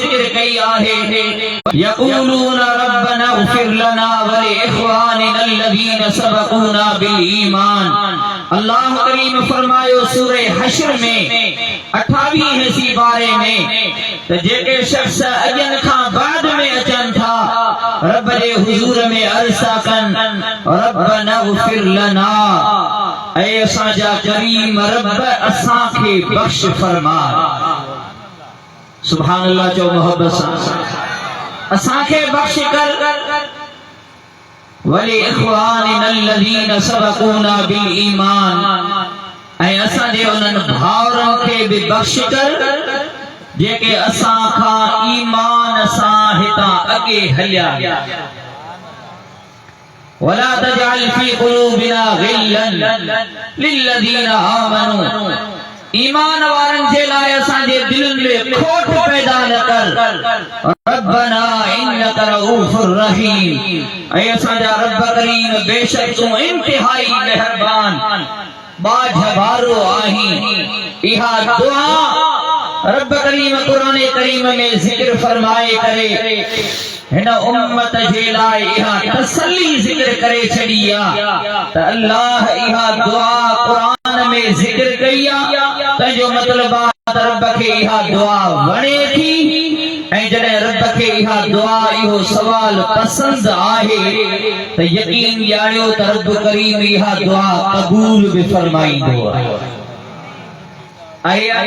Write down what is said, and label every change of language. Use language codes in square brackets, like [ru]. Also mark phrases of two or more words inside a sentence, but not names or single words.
[sd] कई आहे [ar] يقولون ربنا اغفر لنا ولإخواننا الذين سبقونا بالإيمان. [sd] अल्लाह करीम फरमायो सूरह हश्र में 28 सी बारे में त जेके शख्स अजन खां बाद में अचन था रब जे हुजूर में अर्ज़ कन [ar] ربنا اغفر لنا, [sd] ऐ असांजा करीम रब असां खे बख्श फरमा। [ar] سبحان الله [sd] चो मोहब्बत सां असां खे बख्श कर [ar] ولإخواننا الذين سبقونا بالإيمان, [sd] ऐं असां जे उन्हनि भाउरनि खे बि बख्श कर जेके असां खां ईमान सां हितां अॻे हलिया। [ar] ولا تجعل في قلوبنا غلا للذين آمنوا, [sd] ईमान वारनि जे लाइ असांजे दिलनि में खोट पैदा न कर। [ar] ربنا إنك رءوف رحيم, [sd] ऐ असांजा रब करीम बेशक तूं इंतहाई मेहरबान बाझभारो आहीं। इहा दुआ रब करीम कुरान करीम में जिक्र फरमाए करे हिन उम्मत जे लाइ इहा तसल्ली जिक्र करे छड़ी आ त अल्लाह इहा दुआ कुरान में जिक्र कई आ तंहिंजो मतलब रब खे इहा दुआ वणे थी, ऐं जॾहिं रब खे इहा दुआ इहो सवाल पसंद आहे त यकीन ॼाणियो त रब करीम इहा दुआ क़बूल बि फरमाईंदो आहे।